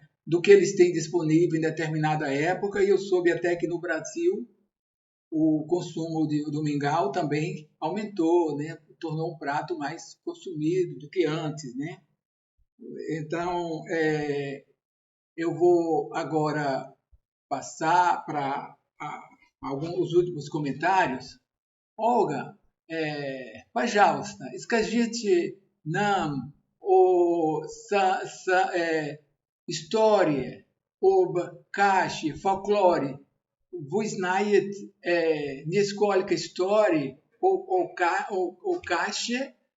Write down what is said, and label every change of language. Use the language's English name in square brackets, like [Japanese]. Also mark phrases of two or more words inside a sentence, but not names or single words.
[Portuguese] Do que eles têm disponível em determinada época, e eu soube até que no Brasil o consumo do mingau também aumentou, né? Tornou um prato mais consumido do que antes. Né? Então, eu vou agora passar para alguns últimos comentários. [Russian] Olga, пожалуйста, скажите нам о истории об каше, фольклоре. Вы знаете несколько историй о каше?